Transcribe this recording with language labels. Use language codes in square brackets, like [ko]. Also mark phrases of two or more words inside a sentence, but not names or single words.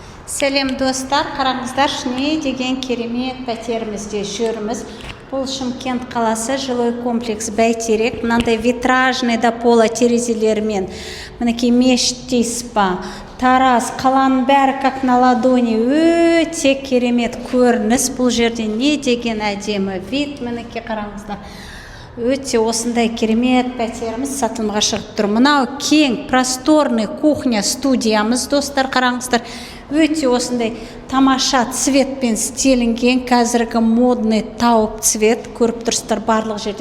[kk] Сәлем достар, қараңыздар, не деген керемет пәтерімізде жүрміз. Бұл Шымкент қаласы [ru] жилой комплекс [kk] Бәйтерек. Мынандай витражный да пола терезелермен. Мінекей мешіттей спа. Тарас, қаланың бәрі [ru] как на ладони. [kk] Өте керемет көрініс. Бұл жерде не деген әдемі вид. Мінекей қараңыздар. Өте осындай керемет пәтеріміз сатылымға шығып тұр. Мынау кең, просторный кухня студиямыз, достар, қараңыздар. Өте осындай тамаша цветпен стилінген, қазіргі модный тауып цвет көріп тұрсыздар барлық жерде.